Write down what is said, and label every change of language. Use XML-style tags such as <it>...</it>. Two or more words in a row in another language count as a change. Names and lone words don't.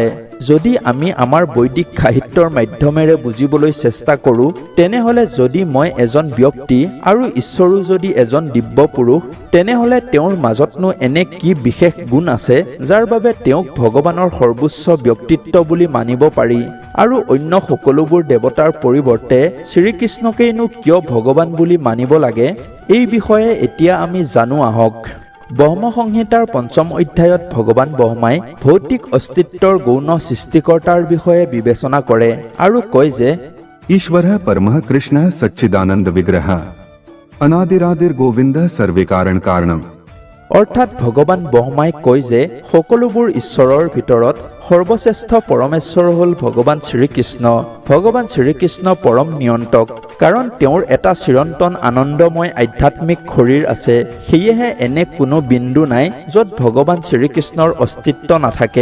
<as>যদি আমি আমাৰ বৈদিক সাহিত্যৰ মাধ্যমেৰে বুজিবলৈ চেষ্টা কৰোঁ, তেনেহ'লে যদি মই এজন ব্যক্তি আৰু ঈশ্বৰো যদি এজন দিব্য পুৰুষ, তেনেহ'লে তেওঁৰ মাজতনো এনে কি বিশেষ গুণ আছে যাৰ বাবে তেওঁক ভগৱানৰ সৰ্বোচ্চ ব্যক্তিত্ব বুলি মানিব পাৰি আৰু অন্য সকলোবোৰ দেৱতাৰ পৰিৱৰ্তে শ্ৰীকৃষ্ণকেইনো কিয় ভগৱান বুলি মানিব লাগে? এই বিষয়ে এতিয়া আমি জানো আহক। ব্ৰহ্ম সংহিতাৰ 5ম অধ্যায়ত ভগৱান ব্ৰহ্মাই ভৌতিক অস্তিত্বৰ গৌণ সৃষ্টিকৰ্তাৰ বিষয়ে বিবেচনা কৰে আৰু কয় যে</as> <sa>ईश्वरः परमः कृष्णः सच्चिदानंद विग्रहः अनादिरादिर गोविन्दः सर्वे कारण कारणम।</sa> <as>অৰ্থাৎ ভগৱান ব্ৰহ্মাই কয় যে সকলোবোৰ ঈশ্বৰৰ ভিতৰত সৰ্বশ্ৰেষ্ঠ পৰমেশ্বৰ হ'ল ভগৱান শ্ৰীকৃষ্ণ। ভগৱান শ্ৰীকৃষ্ণ পৰম নিয়ন্ত্ৰক, কাৰণ তেওঁৰ এটা চিৰন্তন আনন্দময় আধ্যাত্মিক শৰীৰ আছে। সেয়েহে এনে কোনো বিন্দু নাই য'ত ভগৱান শ্ৰীকৃষ্ণৰ অস্তিত্ব নাথাকে।</as>